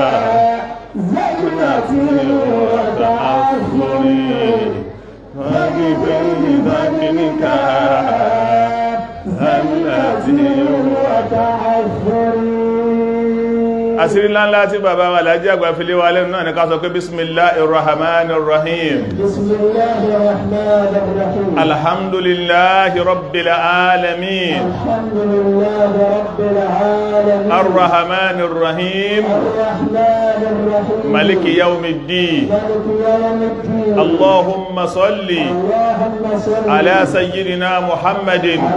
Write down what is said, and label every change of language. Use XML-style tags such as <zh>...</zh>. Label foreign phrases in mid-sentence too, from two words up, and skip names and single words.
<yo>àṣírí ńláńlá tí bàbá wa lájí àgbà filé wa lẹ́nu náà ní ká sọ pé bismillahirrahmanirrahim</yo> <ar>الحمد لله رب العالمين الرحمن الرحيم مالك يوم الدين اللهم صل على سيدنا محمد</ar>